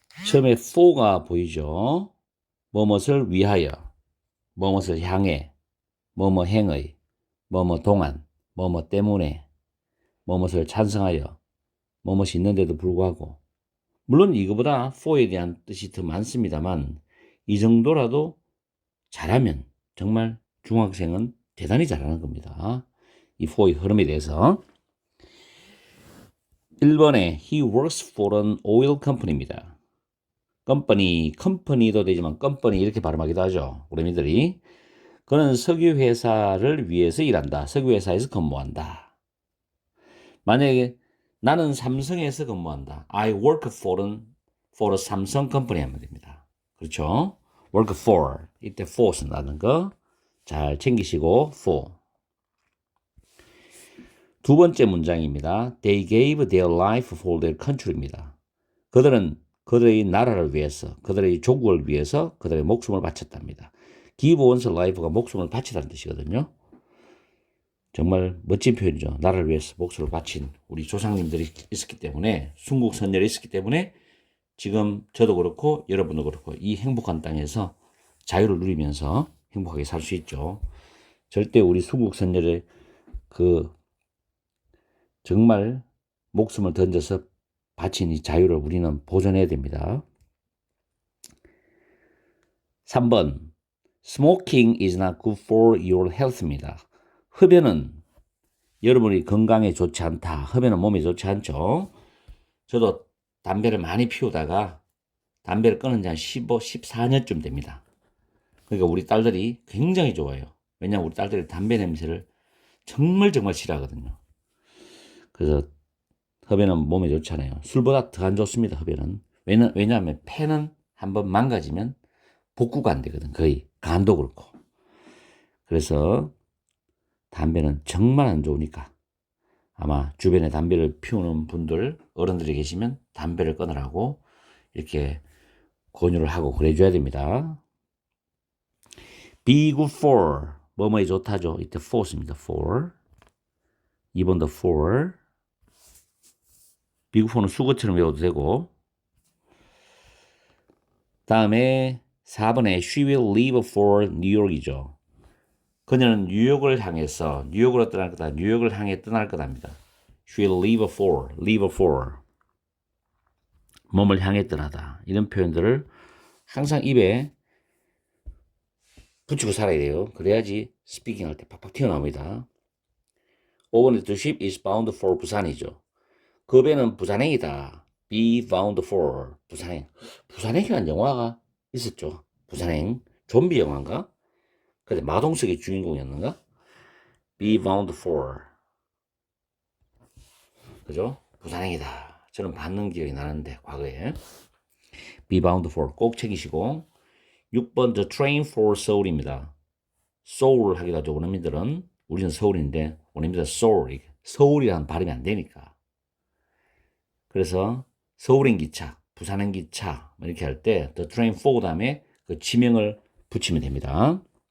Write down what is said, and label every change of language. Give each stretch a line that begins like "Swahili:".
Korean: 처음에 for가 보이죠? 뭐뭇을 위하여, 뭐뭇을 향해, 뭐뭐 행의, 뭐뭐 동안, 뭐뭐 때문에, 뭐뭇을 찬성하여, 뭐뭇이 있는데도 불구하고 물론 이거보다 for에 대한 뜻이 더 많습니다만 이 정도라도 잘하면 정말 중학생은 대단히 잘하는 겁니다. 이 for의 흐름에 대해서
English: 1번에 he works for an oil company입니다.
Korean: 컴퍼니도 되지만 company 이렇게 발음하기도 하죠. 우리들이. 그는 석유 회사를 위해서 일한다. 석유 회사에서 근무한다. 만약에 나는 삼성에서 근무한다.
English: I work for a 삼성 company
Korean: 하면 됩니다. 그렇죠? work for. 이때 for 쓴다는 거 잘 챙기시고 for. 두 번째 문장입니다.
English: They gave their life for their country입니다.
Korean: 그들은 그들의 나라를 위해서, 그들의 조국을 위해서 그들의 목숨을 바쳤답니다. give one's life가 목숨을 바치다는 뜻이거든요. 정말 멋진 표현이죠. 나라를 위해서 목숨을 바친 우리 조상님들이 있었기 때문에, 순국 선열이 있었기 때문에 지금 저도 그렇고 여러분도 그렇고 이 행복한 땅에서 자유를 누리면서 행복하게 살 수 있죠. 절대 우리 순국 선열의 그 정말 목숨을 던져서 바친 이 자유를 우리는 보존해야 됩니다.
English: 3번 Smoking is not good for your health입니다.
Korean: 흡연은 여러분이 건강에 좋지 않다. 흡연은 몸에 좋지 않죠. 저도 담배를 많이 피우다가 담배를 끊은 지 한 14년쯤 됩니다. 그러니까 우리 딸들이 굉장히 좋아해요. 왜냐하면 우리 딸들이 담배 냄새를 정말 싫어하거든요. 그래서 흡연은 몸에 좋잖아요. 술보다 더 안 좋습니다. 흡연은. 왜냐하면 폐는 한번 망가지면 복구가 안 되거든. 거의 간도 그렇고. 그래서 담배는 정말 안 좋으니까 아마 주변에 담배를 피우는 분들, 어른들이 계시면 담배를 끊으라고 이렇게 권유를 하고 그래줘야 됩니다.
English: Be good for
Korean: 뭐뭐에 좋다죠. 이때 for입니다. for. 2번도 for.
English: be good for
Korean: 는 수거처럼 외워도 되고. 다음에 4번에
English: she will leave for New York이죠.
Korean: 그녀는 뉴욕을 향해서 뉴욕으로 떠날 거다. 뉴욕을 향해 떠날 거답니다.
English: She will leave for.
Korean: 몸을 향해 떠나다. 이런 표현들을 항상 입에 붙이고 살아야 돼요. 그래야지 스피킹 할 때 팍팍 튀어나옵니다.
English: 5번에 the ship is bound for 부산이죠.
Korean: 그 배는 부산행이다.
English: be bound for 부산행.
Korean: 부산행이라는 영화가 있었죠. 부산행. 좀비 영화인가? 근데 마동석이 주인공이었는가?
English: be bound for.
Korean: 그죠? 부산행이다. 저는 받는 기억이 나는데 과거에.
English: be bound for
Korean: 꼭 챙기시고.
English: 6번 the train for Seoul입니다.
Korean: Seoul 하기도 하죠. 원어민들은. 우리는 서울인데 원어민들은 Seoul. 서울이라는 발음이 안 되니까. 그래서 서울행 기차, 부산행 기차 이렇게 할 때 the train for 다음에 그 지명을 붙이면 됩니다.